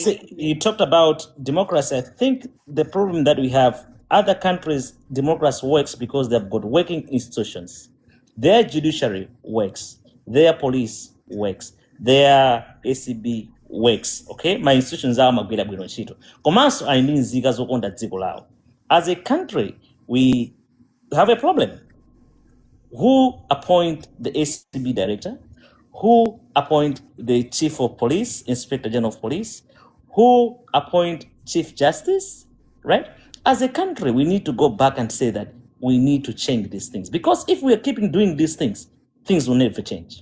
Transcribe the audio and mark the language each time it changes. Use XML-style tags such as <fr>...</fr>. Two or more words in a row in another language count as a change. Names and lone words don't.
<en>see, you talked about democracy. I think the problem that we have, other countries, democracy works because they've got working institutions. Their judiciary works. Their police works. Their ACB works. Okay, my institutions are</en> <ny>magwira bwino ntchito. Komanso ayindi nzika zokonda dziko lawo.</ny> <en>As a country, we have a problem. Who appoint the ACB director? Who appoint the chief of police, inspector general of police? Who appoint chief justice? Right? As a country, we need to go back and say that we need to change these things, because if we are keeping doing these things, things will never change.</en>